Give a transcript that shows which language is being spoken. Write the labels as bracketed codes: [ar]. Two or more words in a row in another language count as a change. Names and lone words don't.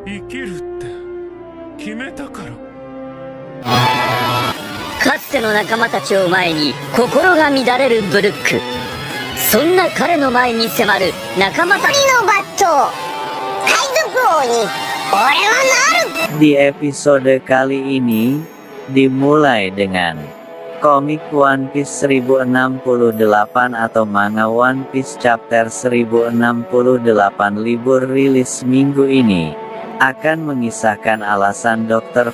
[ja] 生きるって決めたから。かつての仲間たちを前に心が乱れるブルック。そんな彼の前に迫る仲間たちのバット。海賊王に俺はなる。 [id] Di episode kali ini dimulai dengan komik One Piece 1068 atau manga One Piece chapter 1068 libur rilis minggu ini akan mengisahkan alasan Dr.